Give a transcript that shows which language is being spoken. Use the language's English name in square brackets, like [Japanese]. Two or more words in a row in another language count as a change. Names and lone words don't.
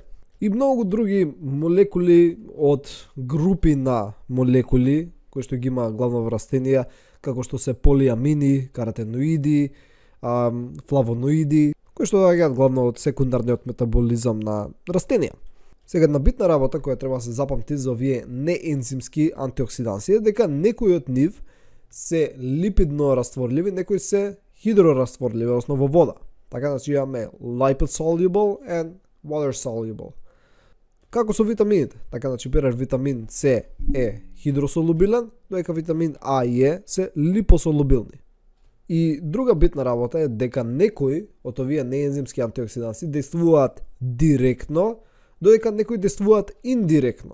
[Macedonian] И многу други молекули од групи на молекули, кои што ги има главно во растенија, како што се полиамини, каротеноиди, флавоноиди, кои што доаѓаат главно од секундарниот метаболизам на растенија. Сега една битна работа која треба да се запамти за овие неензимски антиоксиданси е дека некои од нив се липидно растворливи, некои се хидрорастворливи, односно во вода. Така значи имаме [English] lipid soluble and water soluble. [Macedonian] Како со витамините? Така значи перер витамин С е хидросолубилен, додека витамин А и Е се липосолубилни. И друга битна работа е дека некои од овие неензимски антиоксиданси действуваат директно, додека некои действуваат индиректно.